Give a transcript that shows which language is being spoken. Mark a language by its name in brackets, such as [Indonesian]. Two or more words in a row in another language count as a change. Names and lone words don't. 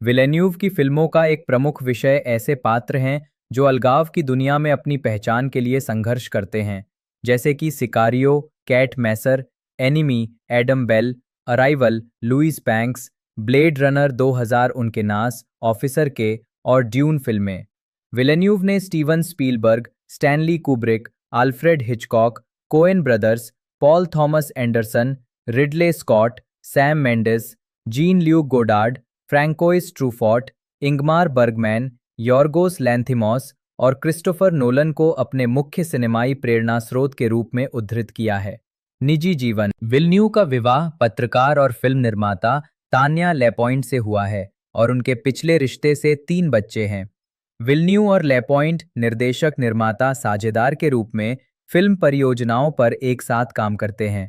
[Hindi] विलेन्यू की फिल्मों का एक प्रमुख विषय ऐसे पात्र हैं जो अलगाव की दुनिया में अपनी पहचान के लिए संघर्ष करते हैं, जैसे कि सिकारियो, कैट मैसर, एनिमी, एडम बेल, अराइवल, लुइस बैंक्स, ब्लेड रनर 2000 उनके नास, ऑफिसर के और ड्यून फिल्में। विलेन्यूव ने स्टीवन स्पीलबर्ग, स्टैनली कुब्रिक, आल्फ्रेड हिचकॉक, कोएन ब्रदर्स, पॉल थॉमस एंडरसन, रिडले स्कॉट, सैम मेंडिस, जीन ल्यूक गोडार्ड, फ्रैंकोइस ट्रूफॉट, इंगमार बर्गमैन, यॉर्गोस लैंथिमॉस और क्रिस्टोफर नोलन को अपने मुख्य सिनेमाई प्रेरणा स्रोत के रूप में उद्धृत किया है। निजी जीवन। विल्न्यू का विवाह पत्रकार और फिल्म निर्माता तान्या लेपॉइंट से हुआ है और उनके पिछले रिश्ते से 3 बच्चे हैं। विल्न्यू और लेपॉइंट निर्देशक निर्माता साझेदार के रूप में फिल्म परियोजनाओं पर एक साथ काम करते हैं।